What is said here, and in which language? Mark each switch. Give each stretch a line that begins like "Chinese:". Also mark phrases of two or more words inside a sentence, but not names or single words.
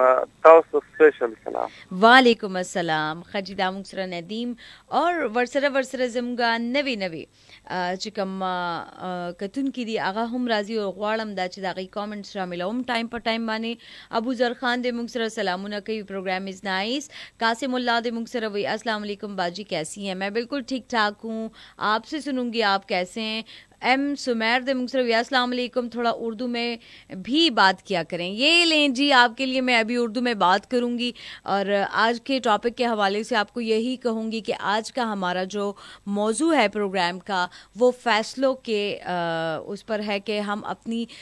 Pashto: تاسو سپیشل سلام. وعلیکم السلام. خجی دا مونږ سره ندیم اور ورسره زموږ نوي چې کوم کتونکي دي هغه هم راځي او غواړم دا چې د هغې کامنټس راملوم ټایم په ټایم باندې. ابو ذر خان د مونږ سره سلامونه کوي.
English: program is nice.
Pashto: قاسم اللہ د مونږ سره وی
Urdu: السلام علیکم باجی کیسی ہیں؟ میں بالکل ٹھیک ٹھاک ہوں, آپ سے سنوں گی آپ کیسے ہیں.
Pashto: ایم سمیر دے مونږ سره السلام علیکم.
Urdu: تھوڑا اردو میں بھی بات کیا کریں. یہ لیں جی آپ کے لیے میں ابھی اردو میں بات کروں گی اور آج کے ٹاپک کے حوالے سے آپ کو یہی کہوں گی کہ آج کا ہمارا جو موضوع ہے پروگرام کا وہ فیصلوں کے اس پر ہے کہ ہم اپنی